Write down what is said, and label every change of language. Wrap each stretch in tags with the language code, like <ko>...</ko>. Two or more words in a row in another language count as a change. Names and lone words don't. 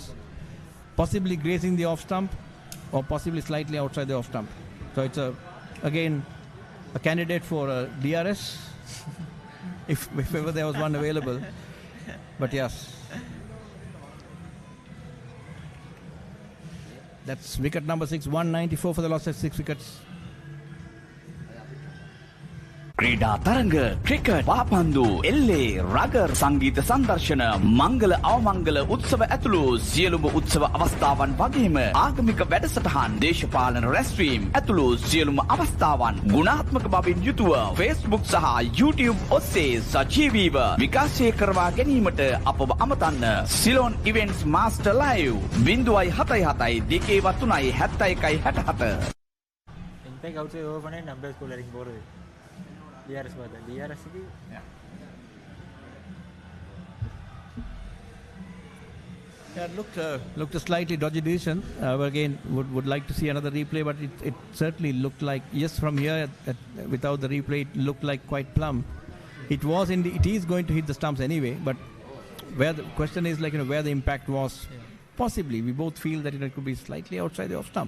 <en>Possibly grazing the off stump, or possibly slightly outside the off stump. So it's again a candidate for DRS, if ever there was one available. But yes. That's wicket number 6, 194 for the loss of 6 wickets.</en> <si>ක්‍රීඩා තරඟ ක්‍රිකට් පාපන්දු එල්ලේ රගර් සංගීත සංදර්ශන මංගල අවමංගල උත්සව ඇතුළු සියලුම උත්සව අවස්ථාවන් වගේම ආගමික වැඩසටහන් දේශපාලන රැස්වීම් ඇතුළු සියලුම අවස්ථාවන් ගුණාත්මක බවින් යුතුව Facebook සහ YouTube ඔස්සේ සජීවීව විකාශය කරවා ගැනීමට අපව අමතන්න. සිලෝන් ඉවෙන්ට්ස් මාස්ටර් ලයිව් 077 2 71 67.</si> <en>intake outside over பண்ணி number school</en> <ta>வரைக்கும் போறது. DRS பார்த்தா DRS க்கு</ta> <en>Yeah, it looked a slightly dodgy decision. Again, would like to see another replay, but it certainly looked like, yes, from here without the replay, it looked like quite plumb. It is going to hit the stumps anyway, but where the question is like, where the impact was, possibly we both feel that it could be slightly outside the off stump.</en>